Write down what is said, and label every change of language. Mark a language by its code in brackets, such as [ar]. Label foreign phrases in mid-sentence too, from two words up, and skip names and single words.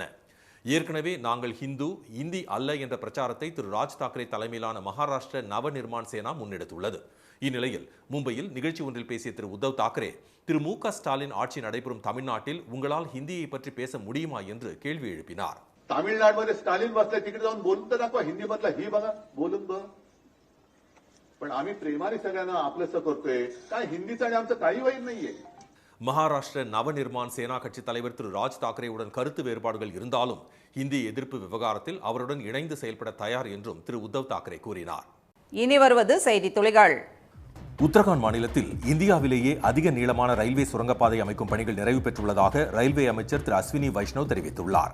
[ta] ஏற்கனவே நாங்கள் இந்தி அல்ல என்ற பிரச்சாரத்தை திரு ராஜ் தாக்கரே தலைமையிலான மகாராஷ்டிர நவ நிர்மாண் சேனா முன்னெடுத்துள்ளது. இந்நிலையில் மும்பையில் நிகழ்ச்சி ஒன்றில் பேசிய திரு உத்தவ் தாக்கரே திரு MK ஸ்டாலின் ஆட்சி நடைபெறும் தமிழ்நாட்டில் உங்களால் ஹிந்தியை பற்றி பேச முடியுமா என்று கேள்வி எழுப்பினார். [mr] तामिळनाडूमध्ये स्टालिन बसले, तिकडे जाऊन बोलून तर दाखवा. हिंदी मधला ही बघा, बोलून बघ. पण आम्ही प्रेमाने सगळ्यांना आपलंसं करतोय. काय हिंदीचं आणि आमचं काही वैर नाहीये. [ta] மகாராஷ்டிர நவ நிர்மாண் சேனா கட்சி தலைவர் திரு ராஜ் தாக்கரேவுடன் கருத்து வேறுபாடுகள் இருந்தாலும் ஹிந்தி எதிர்ப்பு விவகாரத்தில் அவருடன் இணைந்து செயல்பட தயார் என்றும் திரு உத்தவ் தாக்கரே கூறினார். இனி வருவது செய்தி துளிகள். உத்தரகாண்ட் மாநிலத்தில் இந்தியாவிலேயே அதிக நீளமான ரயில்வே சுரங்கப்பாதை அமைக்கும் பணிகள் நிறைவு பெற்றுள்ளதாக ரயில்வே அமைச்சர் திரு அஸ்வினி வைஷ்ணவ் தெரிவித்துள்ளார்.